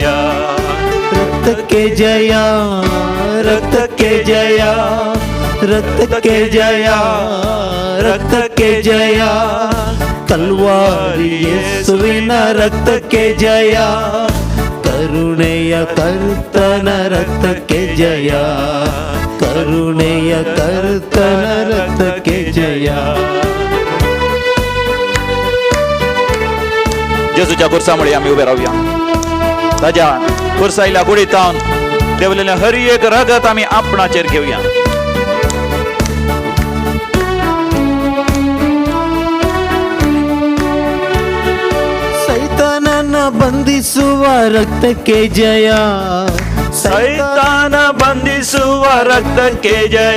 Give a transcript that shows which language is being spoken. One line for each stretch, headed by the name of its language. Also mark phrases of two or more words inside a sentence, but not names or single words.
Kannada: ರಕ್ತಕ್ಕೆ ಜಯ, ರಕ್ತಕ್ಕೆ ಜಯ, ರಕ್ತಕ್ಕೆ ಜಯ, ರಕ್ತಕ್ಕೆ ಜಯ, ಕಲ್ವಾರಿ ಯೇಸುವಿನ ರಕ್ತಕ್ಕೆ ಜಯ, ಕರುಣೆಯ ಕರ್ತನ ರಕ್ತಕ್ಕೆ ಜಯ, ಕರುಣೆಯ ಕರ್ತನ ರಕ್ತಕ್ಕೆ ಜಯ.
Konkani: जेजूच्या खुर्सामुळे आम्ही उभे राहूया. ताज्या खुर्साईला गुढीतावन देवलेले हर एक रगत आम्ही आपणाचेर घेऊया.
Kannada: ಸೈತಾನನ ಬಂಧಿಸುವ ರಕ್ತಕ್ಕೆ ಜಯ, ಸೈತಾನ ಬಂಧಿಸುವ ರಕ್ತಕ್ಕೆ ಜಯ,